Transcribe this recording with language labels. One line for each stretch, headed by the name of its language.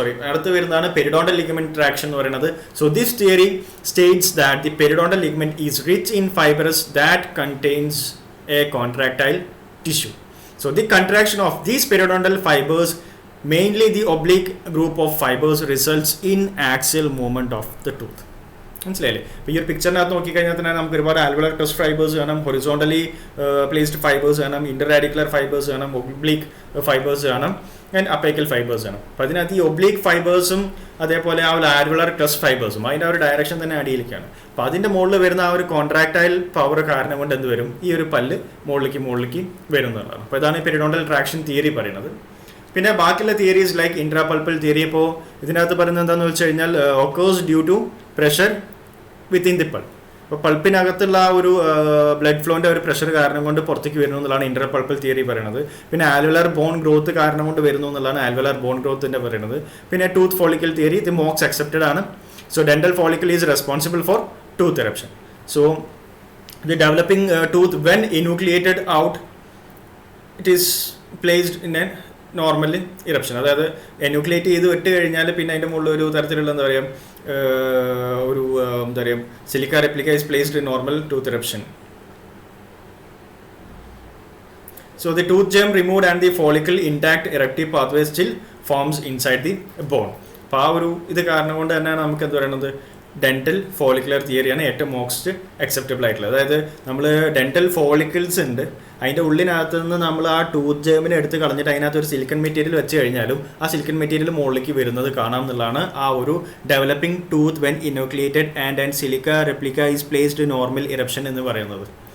Malayalam: അടുത്ത് വരുന്നതാണ് periodontal ligament traction എന്ന് പറയുന്നത്.
English: So this theory states that the periodontal ligament is rich in fibres that contains a contractile tissue. So the contraction of these periodontal fibers, mainly the oblique group of fibers, results in axial movement of the tooth.
Malayalam: മനസ്സിലായില്ലേ? ഇപ്പോൾ ഈ ഒരു പിക്ചറിനകത്ത് നോക്കിക്കഴിഞ്ഞാൽ തന്നെ നമുക്ക് ഒരുപാട് ആൽവെലർ crest fibres കാണാം, horizontally placed fibres കാണാം, ഇന്റർറാഡിക്കുലർ ഫൈബേഴ്സ് കാണാം, ഒബ്ലീക്ക് ഫൈബേഴ്സ് കാണാം, ആൻഡ് അപ്പൈക്കൽ ഫൈബേഴ്സ് കാണാം. അപ്പോൾ അതിനകത്ത് ഈ ഒബ്ലീക്ക് ഫൈബേഴ്സും അതേപോലെ ആ ഒരു ആൽവെലർ ക്രസ്റ്റ് ഫൈബേഴ്സും അതിൻ്റെ ആ ഒരു ഡയറക്ഷൻ തന്നെ അടിയിലേക്കാണ്. അപ്പോൾ അതിൻ്റെ മുകളിൽ വരുന്ന ആ ഒരു കോൺട്രാക്ടൈൽ പവർ കാരണം കൊണ്ട് എന്ത് വരും, ഈ ഒരു പല്ല് മുകളിലേക്ക് വരുന്നതാണ്. അപ്പോൾ ഇതാണ് പെരിഡോണ്ടൽ ട്രാക്ഷൻ തിയറി പറയുന്നത്. പിന്നെ ബാക്കിയുള്ള തിയറീസ് ലൈക്ക് ഇൻട്രാപൾപ്പൽ തിയറി. ഇപ്പോൾ ഇതിനകത്ത് പറയുന്നത് എന്താണെന്ന് വെച്ച് കഴിഞ്ഞാൽ
English: Occurs due to pressure within the pulp.
Malayalam: അപ്പോൾ പൾപ്പിനകത്തുള്ള ആ ഒരു ബ്ലഡ് ഫ്ലോൻ്റെ ഒരു പ്രഷർ കാരണം കൊണ്ട് പുറത്തേക്ക് വരുന്നു എന്നുള്ളതാണ് ഇൻട്രാപൾപ്പൽ തിയറി പറയുന്നത്. പിന്നെ ആൽവെലർ ബോൺ ഗ്രോത്ത് കാരണം കൊണ്ട് വരുന്നു എന്നുള്ളതാണ് ആൽവെലർ ബോൺ ഗ്രോത്തിൻ്റെ പറയുന്നത്. പിന്നെ ടൂത്ത് ഫോളിക്കൽ തിയറി, ഇത് മോക്സ് അക്സെപ്റ്റഡ് ആണ്.
English: So dental follicle is responsible for tooth eruption. So the developing tooth, when enucleated out, it is placed in a normal eruption.
Malayalam: അതായത് എനുക്ലിയേറ്റ് ചെയ്ത് വിട്ട് കഴിഞ്ഞാൽ പിന്നെ അതിൻ്റെ മുകളിൽ ഒരു തരത്തിലുള്ള എന്താ പറയുക ഒരു എന്താ പറയുക silica replica
English: Is placed in normal tooth eruption. So the tooth germ removed and the follicle intact eruptive pathway still forms inside the bone.
Malayalam: അപ്പോൾ ആ ഒരു ഇത് കാരണം കൊണ്ട് തന്നെയാണ് നമുക്ക് എന്താ പറയുന്നത് ഡെൻറ്റൽ ഫോളിക്കുലർ തിയറിയാണ് ഏറ്റവും മോസ്റ്റ് അക്സെപ്റ്റബിൾ ആയിട്ടുള്ളത്. അതായത് നമ്മൾ ഡെൻറ്റൽ ഫോളിക്കിൾസ് ഉണ്ട്, അതിൻ്റെ ഉള്ളിനകത്ത് നിന്ന് നമ്മൾ ആ ടൂത്ത് ജേമിനെ എടുത്ത് കളഞ്ഞിട്ട് അതിനകത്ത് ഒരു സിലിക്കൺ മെറ്റീരിയൽ വെച്ച് കഴിഞ്ഞാലും ആ സിലിക്കൺ മെറ്റീരിയൽ മുകളിലേക്ക് വരുന്നത് കാണാം എന്നുള്ളതാണ് ആ ഒരു
English: developing tooth when enucleated and silica replica is placed normal eruption
Malayalam: എന്ന് പറയുന്നത്.